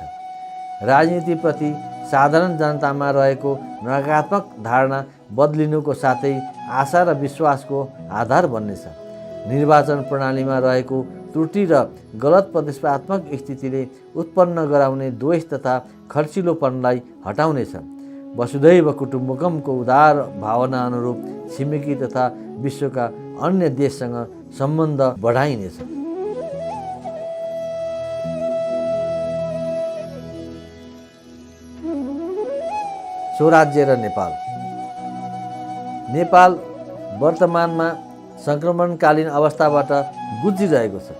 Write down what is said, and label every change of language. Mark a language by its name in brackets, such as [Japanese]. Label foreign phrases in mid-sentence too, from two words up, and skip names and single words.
[Nepali] राजनीतिप्रति साधारण जनतामा रहेको नकारात्मक धारणा बदलिनुको साथै आशा र विश्वासको आधार बन्नेछ। निर्वाचन प्रणालीमा रहेको त्रुटि र गलत प्रतिस्पर्धात्मक स्थितिले उत्पन्न गराउने द्वेष तथा खर्चिलोपनलाई हटाउनेछ। [Sanskrit] वसुधैव कुटुम्बकमको [Nepali] उदार भावना अनुरूप छिमेकी तथा विश्वका अन्य देशसँग सम्बन्ध बढाइनेछ। स्वराज्य र नेपाल। नेपाल वर्तमानमा सङ्क्रमणकालीन अवस्थाबाट गुज्रिरहेको छ।